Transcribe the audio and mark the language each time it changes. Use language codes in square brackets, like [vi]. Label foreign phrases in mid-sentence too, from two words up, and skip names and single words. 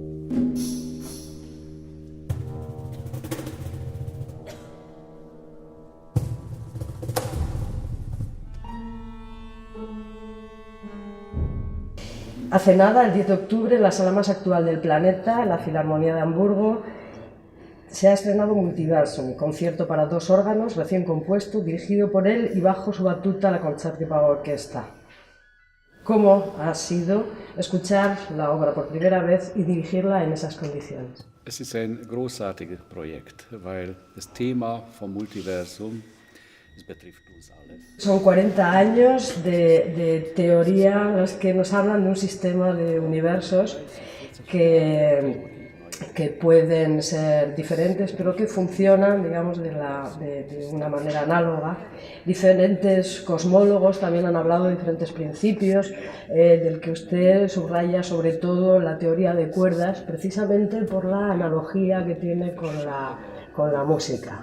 [es] Hace nada, el 10 de octubre, en la sala más actual del planeta, la Filarmonía de Hamburgo, se ha estrenado Multiverso, un concierto para 2 órganos recién compuesto, dirigido por él y bajo su batuta la Concertgebouw Orchestra. ¿Cómo ha sido escuchar la obra por primera vez y dirigirla en esas condiciones? [de] Es ist ein großartiges Projekt, weil das Thema vom Multiversum, es betrifft uns alle. [es] Son 40 años de teoría los que nos hablan de un sistema de universos que pueden ser diferentes, pero que funcionan, digamos, de una manera análoga. Diferentes cosmólogos también han hablado de diferentes principios, del que usted subraya sobre todo la teoría de cuerdas, precisamente por la analogía que tiene con la música.